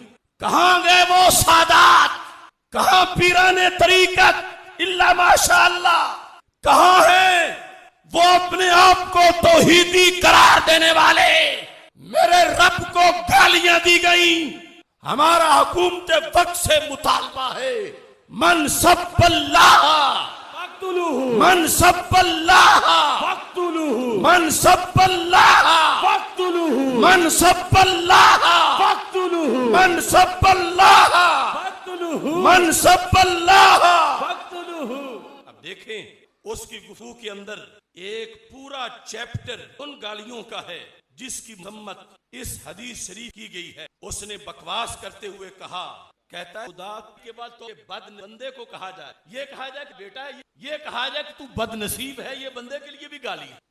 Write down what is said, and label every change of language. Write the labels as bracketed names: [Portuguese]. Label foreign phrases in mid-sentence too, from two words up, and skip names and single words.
[Urdu] کہاں گئے وہ سادات، کہاں پیرانِ طریقت [Arabic] إلا ما شاء الله, [Urdu] کہاں ہے وہ اپنے آپ کو توحیدی قرار دینے والے? میرے رب کو گالیاں دی گئی. ہمارا حکومت وقت سے مطالبہ ہے, [Arabic] من سب الله من سب الله من سب الله من سب الله من سب الله من سب الله. [Urdu] اب دیکھیں اس کی گفتگو کے اندر ایک پورا چیپٹر ان گالیوں کا ہے جس کی مذمت اس حدیث شریف کی گئی ہے. اس نے بکواس کرتے ہوئے کہا، کہتا ہے خدا کے بعد تو بندے کو کہا جائے، یہ کہا جائے کہ بیٹا ہے، یہ کہا جائے کہ تو بدنصیب ہے، یہ بندے کے لیے بھی گالی ہے.